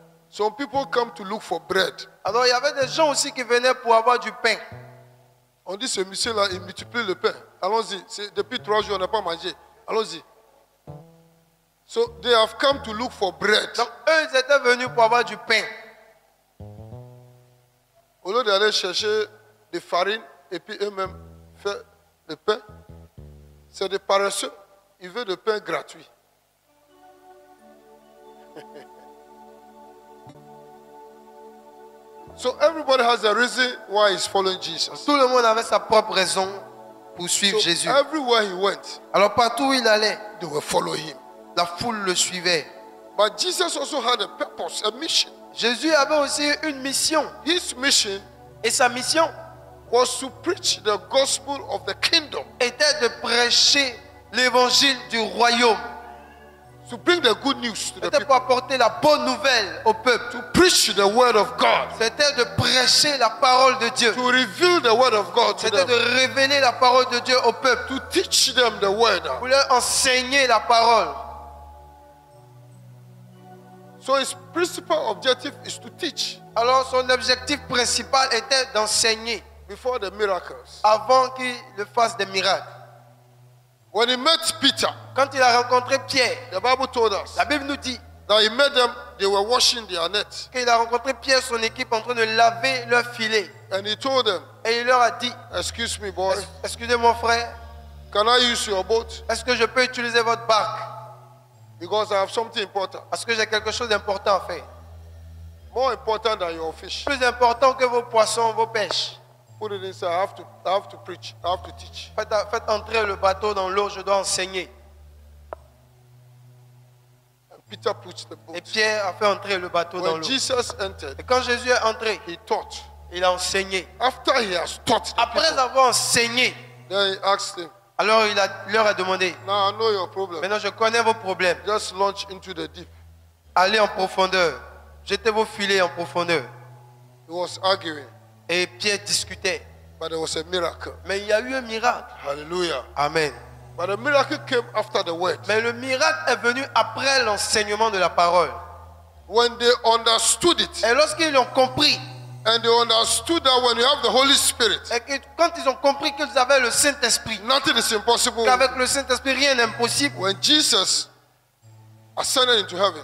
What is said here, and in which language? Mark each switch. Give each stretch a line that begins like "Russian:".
English: Some people come to look for bread.
French: Alors il y avait des gens aussi qui venaient pour avoir du pain. On dit ce monsieur-là, il multiplie le pain. Allons-y. Depuis 3 jours, on n'a pas mangé. Allons-y.
English: So they have come to look for bread.
French: Donc eux, ils étaient venus pour avoir du pain. Au lieu d'aller chercher des farines et puis eux-mêmes faire le pain, c'est des paresseux. Ils veulent le pain gratuit.
English: So everybody has a reason why he's following Jesus.
French: Tout le monde avait sa propre raison pour suivre
English: So
French: Jésus.
English: everywhere he went,
French: Alors partout où il allait,
English: they were following him.
French: la foule le suivait.
English: But Jesus also had a purpose, a mission.
French: Jésus avait aussi une mission.
English: His mission
French: Et sa mission
English: was to preach the gospel of the kingdom,
French: était de prêcher l'évangile du royaume.
English: to bring the good news to the
French: C'était
English: people,
French: pour apporter la bonne nouvelle au peuple.
English: to preach the word of God,
French: C'était de prêcher la parole de Dieu.
English: to reveal the word of God to
French: C'était de
English: them,
French: révéler la parole de Dieu au peuple.
English: to teach them the word.
French: Pour leur enseigner la parole.
English: So his principal objective is to teach
French: Alors son objectif principal était d'enseigner
English: before the miracles.
French: avant qu'il ne fasse des miracles.
English: When he met Peter,
French: Quand il a rencontré Pierre,
English: the Bible told us
French: la Bible nous dit
English: that he met them, they were washing their nets.
French: qu'il a rencontré Pierre, son équipe, en train de laver leur filet.
English: And he told them,
French: Et il leur a dit,
English: excuse me, boy,
French: excusez-moi frère,
English: can I use your boat?
French: est-ce que je peux utiliser votre barque?
English: Because I have something important.
French: Parce que j'ai quelque chose d'important à faire.
English: More important than your fish.
French: Plus important que vos poissons, vos pêches.
English: Put it inside. I have to preach. I have to teach.
French: Faites entrer le bateau dans l'eau, je dois enseigner.
English: And Peter pushed the
French: Et
English: boat.
French: Pierre a fait entrer le bateau dans
English: When
French: l'eau.
English: Jesus entered,
French: Et quand Jésus est entré,
English: he taught.
French: il a enseigné.
English: After he has taught the
French: Après
English: people,
French: avoir enseigné,
English: then he asked him,
French: alors il leur a demandé,
English: now I know your problem.
French: maintenant je connais vos problèmes.
English: Just launch into the deep.
French: Allez en profondeur. Jetez vos filets en profondeur.
English: He was arguing,
French: Et Pierre discutait.
English: but there was a miracle.
French: Mais il y a eu un miracle. Hallelujah. Amen.
English: But the miracle came after the word.
French: Mais le miracle est venu après l'enseignement de la parole.
English: When they understood it,
French: Et lorsqu'ils l'ont compris,
English: and they understood that when you have the Holy Spirit,
French: et que quand ils ont compris qu'ils avaient le Saint-Esprit,
English: nothing is impossible.
French: qu'avec le Saint-Esprit rien n'est impossible,
English: When Jesus ascended into heaven,